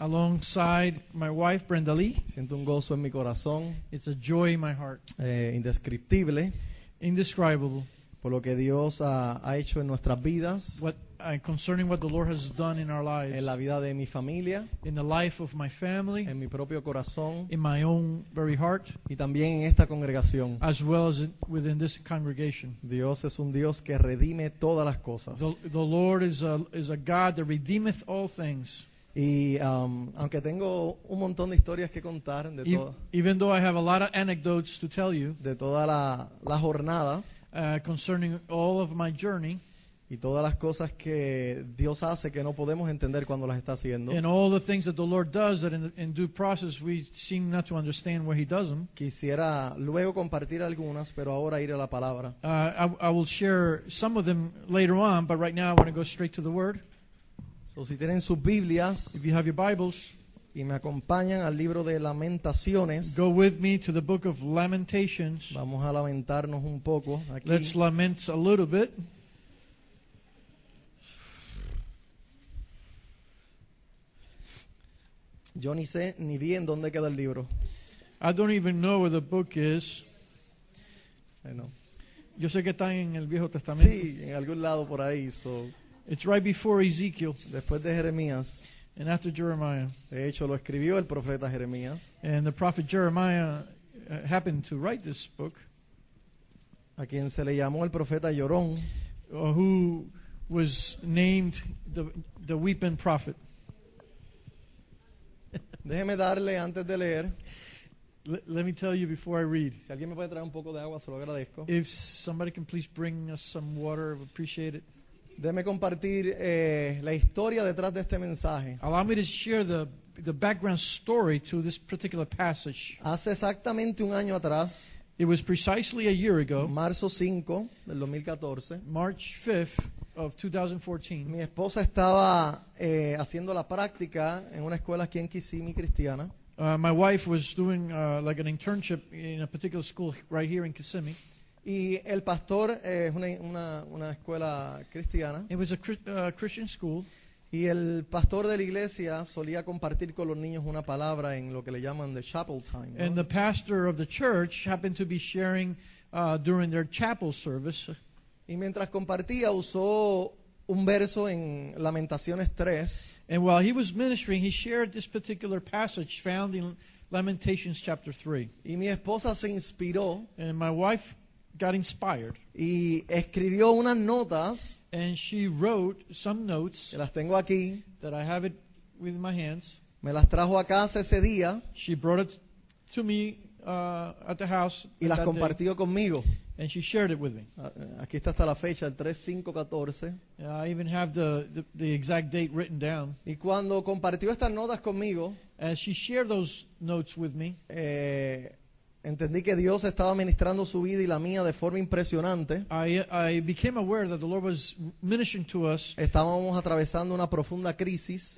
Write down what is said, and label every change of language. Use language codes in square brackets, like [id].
[en] alongside my wife, Brenda Lee. [es] Siento un gozo en mi corazón [en] It's a joy in my heart, [es] indescriptible [en] indescribable, [es] por lo que Dios ha hecho en nuestras vidas, [en] concerning what the Lord has done in our lives, [es] en la vida de mi familia, [en] in the life of my family, [es] en mi propio corazón [en] in my own very heart, [es] y también en esta congregación. [en] as well as within this congregation. [es] Dios es un Dios que redime todas las cosas. [en] The Lord is a God that redeemeth all things. [es] Y aunque tengo un montón de historias que contar [en] Even though I have a lot of anecdotes to tell you [es] de toda la jornada [en] concerning all of my journey [es] y todas las cosas que Dios hace que no podemos entender cuando las está haciendo, [en] and all the things that the Lord does that in due process we seem not to understand where He does them, [es] quisiera luego compartir algunas, pero ahora ir a la palabra. [en] I will share some of them later on, but right now I want to go straight to the Word. [es] So, si tienen sus Biblias [en] If you have your Bibles, [es] y me acompañan al libro de Lamentaciones, [en] go with me to the book of Lamentations. [es] vamos a lamentarnos un poco aquí. [en] Let's lament a little bit. [es] Yo ni sé ni bien dónde queda el libro. [en] I don't even know where the book is. [es] Bueno, Yo sé que está en el Viejo Testamento. sí, en algún lado por ahí. So, [en] It's right before Ezekiel [es] después de Jeremías, [en] and after Jeremiah. [es] de hecho lo escribió el profeta Jeremías, [en] And the prophet Jeremiah happened to write this book, [es] a quien se le llamó el profeta Llorón, [en] who was named the weeping prophet. [es] Déjeme darle antes de leer. [en] Let me tell you before I read. [es] Si alguien me puede traer un poco de agua, se lo agradezco. [en] If somebody can please bring us some water, I would appreciate it. [es] Déjeme compartir la historia detrás de este mensaje. [en] Allow me to share the background story to this particular passage. [es] Hace exactamente un año atrás, [en] It was precisely a year ago, [es] marzo 5 del 2014, [en] March 5th of 2014. [es] mi esposa estaba haciendo la práctica en una escuela aquí en Kissimmee cristiana. [en] My wife was doing like an internship in a particular school right here in Kissimmee. [es] Y el pastor es una escuela cristiana. [en] It was a Christian school. [es] Y el pastor de la iglesia solía compartir con los niños una palabra en lo que le llaman [en] the chapel time, [es] ¿no? [en] And the pastor of the church happened to be sharing during their chapel service. [es] Y mientras compartía usó un verso en Lamentaciones 3. [en] And while he was ministering, he shared this particular passage found in Lamentations chapter 3. [es] Y mi esposa se inspiró [en] And my wife got inspired. [es] y escribió unas notas, [en] And she wrote some notes [es] que las tengo aquí, [en] that I have it with my hands. [es] me las trajo a casa ese día [en] She brought it to me at the house [es] y las [en] that day, [es] compartió conmigo. [en] and she shared it with me. [es] Aquí está hasta la fecha, el 3/5/14. [en] I even have the exact date written down. [es] Y cuando compartió estas notas conmigo, [en] As she shared those notes with me, [es] entendí que Dios estaba ministrando su vida y la mía de forma impresionante. [en] I became aware that the Lord was ministering to us [es] Estábamos atravesando una profunda crisis